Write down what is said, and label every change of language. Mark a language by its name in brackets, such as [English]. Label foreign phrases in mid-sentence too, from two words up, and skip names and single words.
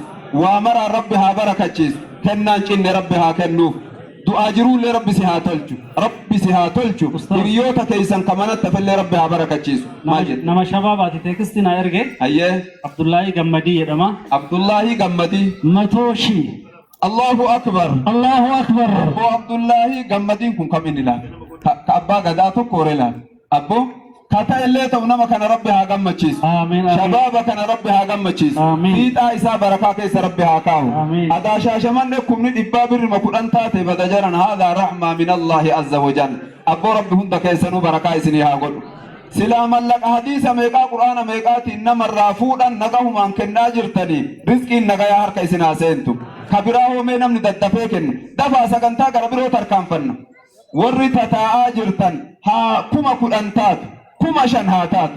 [Oromo] Waa maraan rabbi haa barakachiisu. Kennaan cinne rabbi haa kennuuf. Du'aa jiruullee rabbi si haa tolchu. Rabbi si haa tolchu. Hiriyoota keessan kamanatti hafillee rabbi haa barakachiisu. Maal jedhu? Nama shabaabaati teekistii na erge. Ayyee. Abdullaahi Gammadii jedhama. Abdullaahi Gammadii. 100,000. [Arabic] الله أكبر. الله أكبر. [Oromo] Abbo Abdullahi Gammadin kun kam inni laal? Ka abbaa gadaa tokko hore laal. Abbo kata illee ta'u nama kana rabbi haa gammachiisu. Amiin. Shabaaba kana rabbi haa gammachiisu. Amiin. Fiixaa isaa barakaa keessa rabbi haa kaa'u. Amiin. Adaa shaashamanne kumni 110 taate bada jaran haadha rahmaa [Arabic] من الله عز وجل. [Oromo] Abbo rabbi hunda keessanuu barakaa isinii haa godhu. Silaa mallaqa hadiisa meeqaa quraana meeqaatiin namarraa fuudhan nagahumaan kennaa jirtanii rizqiin nagayaa harka isin haa seentu. Kabiraa hoomee namni daddafee kennu dafaa sagantaa gara biroo tarkaanfanna. Warri tataa'aa jirtan haa 10,000 taatu 5,000 haa taatu.